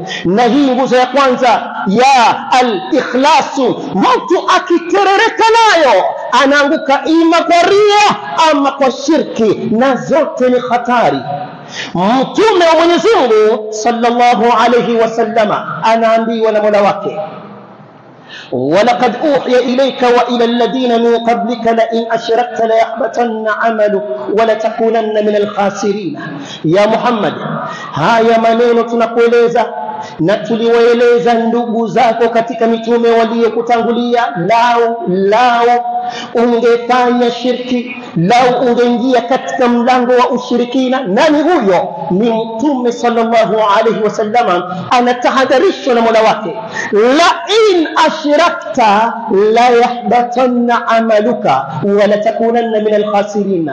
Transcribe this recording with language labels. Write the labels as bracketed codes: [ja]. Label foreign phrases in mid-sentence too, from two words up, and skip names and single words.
[sw] Na hii nguzo ya kwanza ya al-ikhlasu, mtu akiterereka nayo anaanguka ima kwa ria ama kwa shirki, na zote ni hatari. Mtume wa Mwenyezi Mungu [ar] صلى الله عليه وسلم [sw] anaambiwa na Mola wake, [ar] ولقد أوحي إليك وإلى الذين من قبلك لئن أشركت ليحبطن عملك ولتكونن من الخاسرين. يا محمد, [sw] haya maneno tunakueleza na tuliwaeleza ndugu zako katika mitume waliokutangulia, lao ungefanya shirki, lao ungeingia katika mlango wa ushirikina. Nani huyo? Ni Mtume [ar] صلى الله عليه وسلم [sw] anatahadharishwa na Mola wake, [ar] لئن أشركت ليحبطن عملك ولتكونن من الخاسرين.